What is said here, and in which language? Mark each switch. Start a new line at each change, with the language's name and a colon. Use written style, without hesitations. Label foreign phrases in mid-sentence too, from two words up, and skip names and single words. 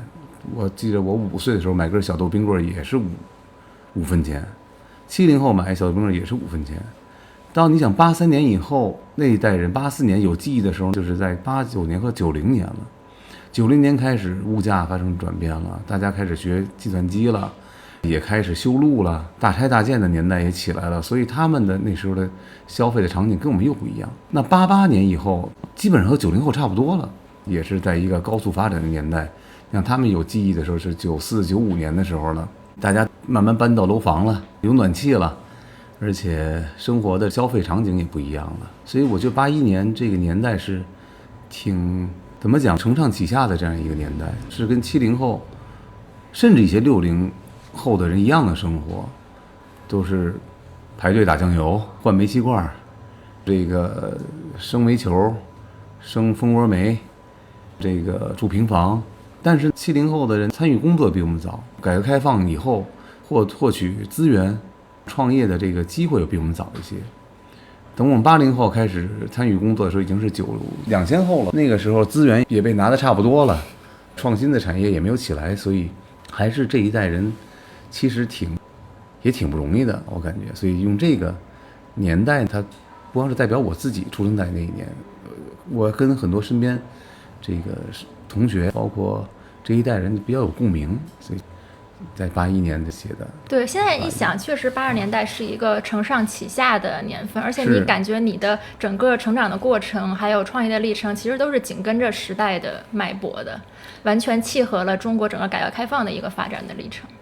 Chinese: 我記得我5歲的時候買根小豆冰棍也是5分錢，70後買小豆冰棍也是5分錢。当你想83年以後那一代人84年有記憶的時候，就是在89年和90年了。90年開始物價發生轉變了，大家開始學計算機了。也開始修路了，大拆大建的年代也起來了，所以他們的那時候的消費的場景跟我們又不一樣。那88年以後，基本上和90後差不多了，也是在一個高速發展的年代。像他們有記憶的時候是94、95年的時候了，大家慢慢搬到樓房了，有暖氣了，而且生活的消費場景也不一樣了。所以我觉得81年這個年代是挺怎麼講承上啟下的這樣一個年代，是跟70後甚至一些60後的人一樣的生活，都是排隊打醬油、換煤氣罐，這個生煤球、生蜂窩煤，這個住平房。但是70後的人參與工作比我們早，改革開放以後獲取資源、創業的這個機會比我們早一些。等我們80後開始參與工作的時候，已經是2000後了。那個時候資源也被拿得差不多了，創新的產業也沒有起來，所以還是這一代人。其實也挺不容易的，我感覺。所以用這個年代，它不光是代表我自己出生在那一年，我跟很多身邊這個同學，包括這一代人比較有共鳴，所以在81年的寫的。對，現在一想，確實80年代是一個承上啟下的年份，而且你感覺你的整個成長的過程，還有創業的歷程，其實都是緊跟着時代的脈搏的，完全契合了中國整個改革開放的一個發展的歷程。